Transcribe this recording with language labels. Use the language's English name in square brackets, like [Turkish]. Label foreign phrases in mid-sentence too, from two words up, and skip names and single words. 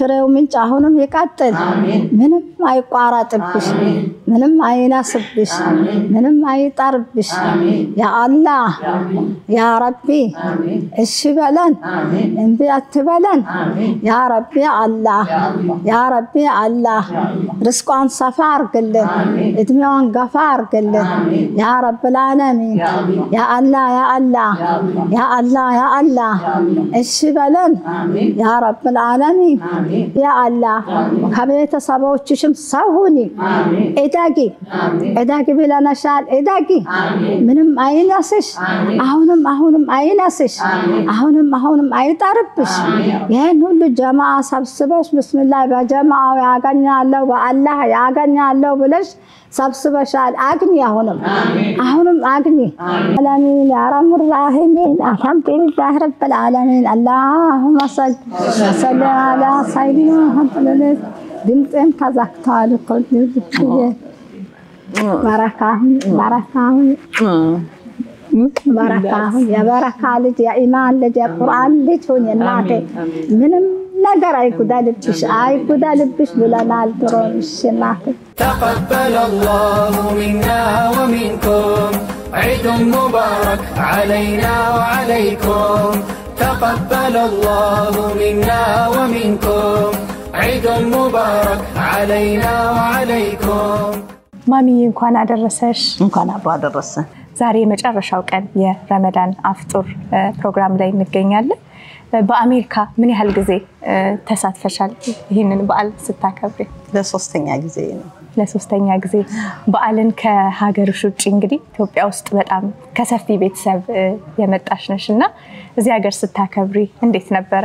[Amharic] ምንጭ አሁንም ይቀጥል ምንም አይቋረጥብሽ ምንም አይናስብሽ ምንም አይጣርብሽ [Arabic] يا الله يا [Amharic] ረቢ እሺ በለን እንቢ አትበለን [Arabic] يا ربي الله يا ربي الله [Amharic] ርስቋን ሰፋ አርግልን እድሜዋን ገፋ አርግልን [Arabic] يا رب العالمين يا الله يا الله يا الله [Amharic] يا الله እሺ በለን [Arabic] يا رب العالمين يا الله [Amharic] ከቤተሰቦችሽም ሰው ሁኚ እዳጊ ብለናሻል እዳጊ ምንም አይናስሽ አሁንም አይናስሽ አሁንም አይጣርብሽ ይሄን ሁሉ ጀማዓ ሰብስበሽ ብስሚላህ በጀማዓው ያገኛለሁ በአላህ ያገኛለሁ ብለሽ ሰብስበሻል አግኝ አሁንም አግኝ አላሚን [Arabic] يا رب الراحمين الحمد لله رب العالمين اللهم صل على سيدنا محمد [Amharic] ድምጽም ተዘክቷል እኮ በረካሁ የበረካ ልጅ የኢማን ልጅ የቁርአን ልጅ ሁኚ እናቴ ምንም ነገር አይጉዳልብሽ ብለናል ድሮሽ እናቴ [Arabic] تقبل الله منا ومنكم عيد مبارك علينا وعليكم تقبل الله منا ومنكم عيد مبارك علينا وعليكم [Amharic] ማሚዬ እንኳን አደረሰሽ እንኳን አብሮ አደረሰን ዛሬ መጨረሻው ቀን የረመዳን አፍጡር ፕሮግራም ላይ እንገኛለን በአሜሪካ ምን ያህል ጊዜ ተሳትፈሻል ይሄንን በዓል ስታከብሪ ለሶስተኛ ጊዜ ነው ለሶስተኛ ጊዜ በዓልን ከሀገርሽ ውጪ እንግዲህ ኢትዮጵያ ውስጥ በጣም ከሰፊ ቤተሰብ የመጣሽ ነሽና እዚህ ሀገር ስታከብሪ እንዴት ነበር